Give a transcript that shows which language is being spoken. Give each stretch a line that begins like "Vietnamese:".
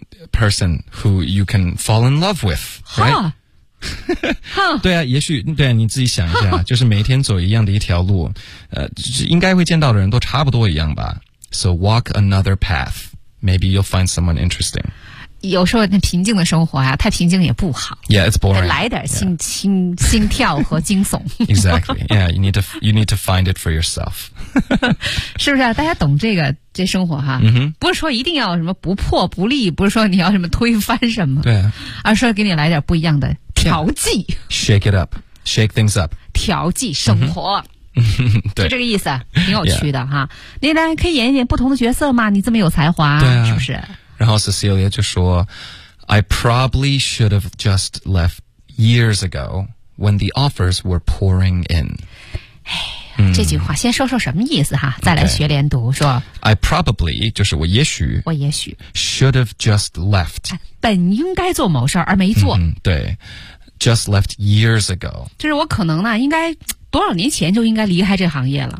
English: person who you can fall in love with， right？
Chinese: 对啊，也许对啊，你自己想一下，就是每天走一样的一条路，应该会见到的人都差不多一样吧。
English: So walk another path, maybe you'll find someone interesting.
Chinese: 有时候那平静的生活啊，太平静也不好。
English: Yeah, it's boring.
Chinese: 来点心跳和惊悚。
English: Exactly. Yeah, you need to find it for yourself.
Chinese: 是不是啊？大家懂这个。这生活哈，不是说一定要什么不破不立，不是说你要什么推翻什么，对、而是给你来点不一样的调剂、
English: shake it up， shake things up，
Chinese: 调剂生活、对，就这个意思，挺有趣的哈。你呢，可以演一点不同的角色吗？你这么有才华，对、是不是？然后 Cecilia 就说
English: I probably should have just left years ago when the offers were pouring in。
Chinese: 哎，这句话先说说什么意思哈，再来学连读，说
English: I probably
Chinese: 就是我也许
English: should have just left，
Chinese: 本应该做某事儿而没做，
English: 对， just left years ago，
Chinese: 就是我可能呢应该多少年前就应该离开这行业了，